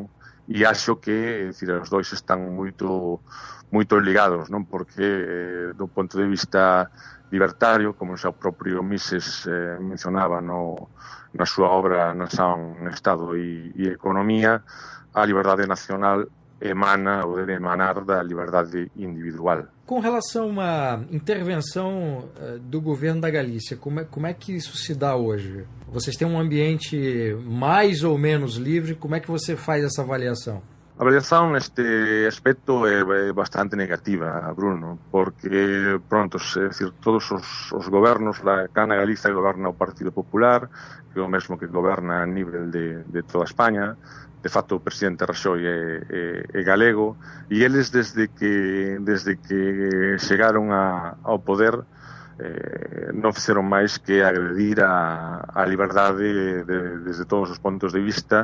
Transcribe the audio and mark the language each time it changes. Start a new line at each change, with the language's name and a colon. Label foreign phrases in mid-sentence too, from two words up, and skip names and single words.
Galician: E acho que, decir, os dois están moito ligados, non? Porque, do ponto de vista libertario, como xa o propio Mises mencionaba na súa obra Nación, Estado e Economía, a liberdade nacional emana ou debe emanar da liberdade individual.
Portuguese: Com relação a uma intervenção do governo da Galícia, como é que isso se dá hoje? Vocês têm um ambiente mais ou menos livre, como é que você faz essa avaliação?
Galician: A avaliación neste aspecto é bastante negativa, Bruno, porque, pronto, é dicir, todos os gobernos, cá na Galicia goberna o Partido Popular, que é o mesmo que goberna a nivel de toda España. De facto, o presidente Rajoy é galego, e eles, desde que chegaron ao poder, non fixeron máis que agredir a liberdade desde todos os pontos de vista.